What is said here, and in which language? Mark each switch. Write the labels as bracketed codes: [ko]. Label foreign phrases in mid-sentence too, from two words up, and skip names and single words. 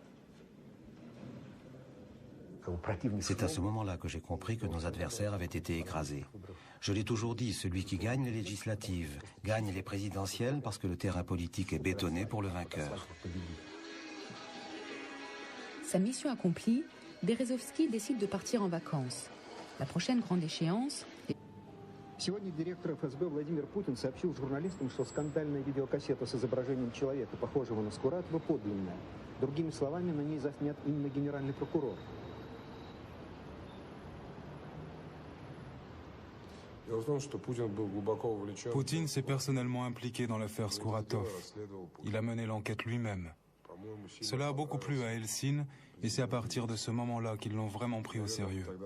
[fr] C'est à ce moment-là que j'ai compris que nos adversaires avaient été écrasés. Je l'ai toujours dit, celui qui gagne les législatives gagne les présidentielles parce que le terrain politique est bétonné pour le vainqueur. Sa mission accomplie, Berezovski décide de partir en vacances. La prochaine grande échéance... [ru] Сегодня директор ФСБ Владимир Путин сообщил журналистам, что скандальная видеокассета с изображением человека, похожего на Скуратова, подлинная. Другими словами, на ней заснят именно генеральный прокурор. [fr] Poutine s'est personnellement impliqué dans l'affaire Skouratov. Il a mené l'enquête lui-même. Cela a beaucoup plu à Helsinki et c'est à partir de ce moment-là qu'ils l'ont vraiment pris au sérieux.